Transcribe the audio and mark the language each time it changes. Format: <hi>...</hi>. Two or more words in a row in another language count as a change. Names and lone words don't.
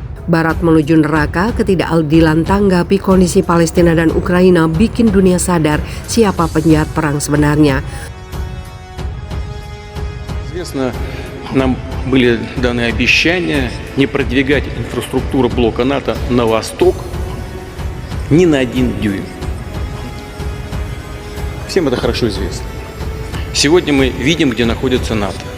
<id>Barat menuju neraka, ketidakadilan tanggapi kondisi Palestina dan Ukraina bikin dunia sadar siapa penjahat perang sebenarnya.</id> <ru>Известно, нам были даны обещания не продвигать инфраструктуру блока НАТО на восток ни на 1 дюйм. Всем это хорошо известно. Сегодня мы видим, где находится НАТО.</ru>